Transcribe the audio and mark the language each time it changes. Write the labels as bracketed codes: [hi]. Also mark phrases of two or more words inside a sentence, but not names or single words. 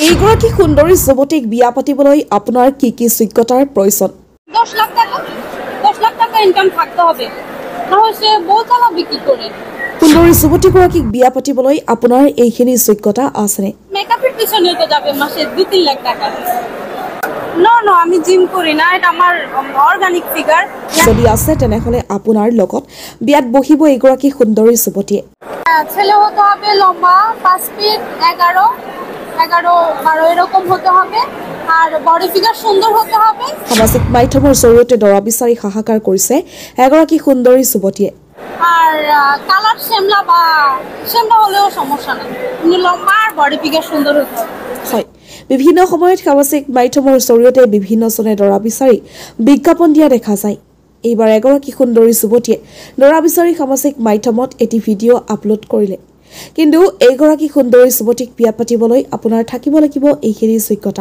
[as] এইগৰাকী সুন্দৰী যুৱতীক বিয়া পাতিবলৈ আপোনাৰ কি কি যোগ্যতাৰ প্ৰয়োজন? [bn] 10 লাখ টাকা ইনকাম থাকতে হবে, না হচ্ছে বহুত টাকা বিক্রি করে। [as] সুন্দৰী যুৱতীগৰাকীক বিয়া পাতিবলৈ আপোনাৰ এইখিনি যোগ্যতা আছেনে? [bn] মেকআপের পিছনে তো যাবে মাসে 2-3 লাখ টাকা। নো আমি জিম করি না, এটা আমার অর্গানিক ফিগার। [as] যদি আছে তেনেহলে আপোনাৰ লগত বিয়াত বহিব এইগৰাকী সুন্দৰী যুৱতীয়ে। [bn] ছেলে হতে হবে লম্বা 5 ফিট 11-12 এরকম হতে হবে, আর বডি ফিগার সুন্দর হতে হবে। [as] সামাজিক মাধ্যমৰ জৰিয়তে দৰা বিচাৰি হাহাকাৰ কৰিছে এগৰাকী সুন্দৰী যুৱতীয়ে। [bn] আর কালার শ্যামলা হলেও সমস্যা নেই, লম্বা আর বডি ফিগার সুন্দর হতে হবে। [as] হয়, বিভিন্ন সময়ত সামাজিক মাধ্যমৰ জৰিয়তে বিভিন্নজনে দৰা বিচাৰি বিজ্ঞাপন দিয়া দেখা যায়। এইবাৰ এগৰাকী সুন্দৰী যুৱতীয়ে দৰা বিচাৰি সামাজিক মাধ্যমত এটি ভিডিঅ' আপলোড কৰিলে। কিন্তু এইগৰাকী সুন্দৰী যুৱতীক বিয়া পাতিবলৈ আপোনাৰ থাকিব লাগিব এইখিনি যোগ্যতা।